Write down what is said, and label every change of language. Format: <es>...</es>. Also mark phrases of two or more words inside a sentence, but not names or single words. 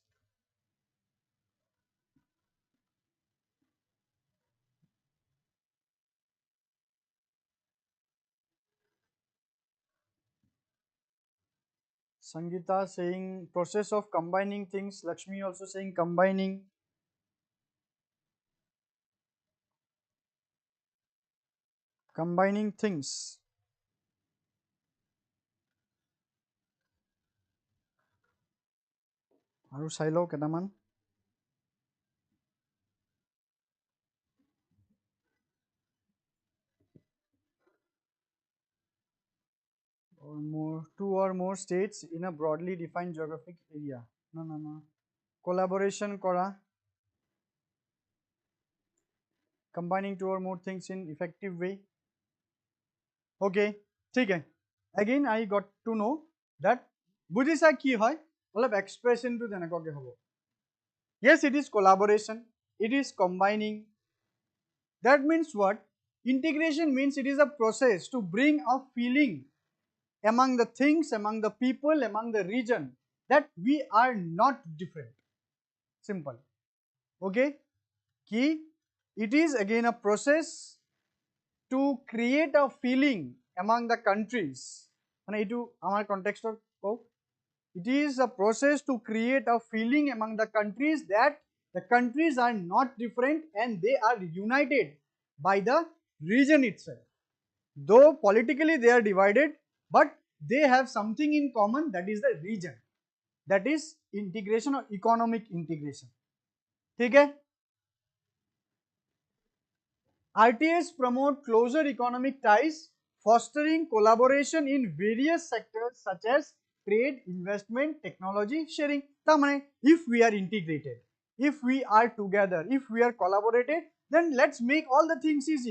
<en>Sangeeta saying process of combining things. Lakshmi also saying combining. Combining things.</en> <as>আৰু চাই লও কেটামান</as> <en>or more two or more states in a broadly defined geographic area. No.</en> <as>Collaboration kora.</as> <en>Combining two or more things in effective way.</en> <hi>Okay, ठीक है.</hi> <en>Again I got to know that</en> <as>বুজিছা কি হয় অলপ</as> <en>expression to</en> <as>তেনেকুৱাকে হ'ব.</as> <en>Yes, it is collaboration, it is combining. That means what? Integration means it is a process to bring a feeling among the things, among the people, among the region that we are not different. Simple. Okay, ki it is again a process to create a feeling among the countries.</en> <as>মানে এইটো আমাৰ কনটেক্সটত কও,</as> <en>it is a process to create a feeling among the countries that the countries are not different and they are united by the region itself. Though politically they are divided, but they have something in common, that is the region. That is integration or economic integration.</en> <hi>ठीक है?</hi> <en>RTAs promote closer economic ties, fostering collaboration in various sectors such as trade, investment, technology sharing. If we are integrated, if we are together, if we are collaborated, then let's make all the things easy.</en>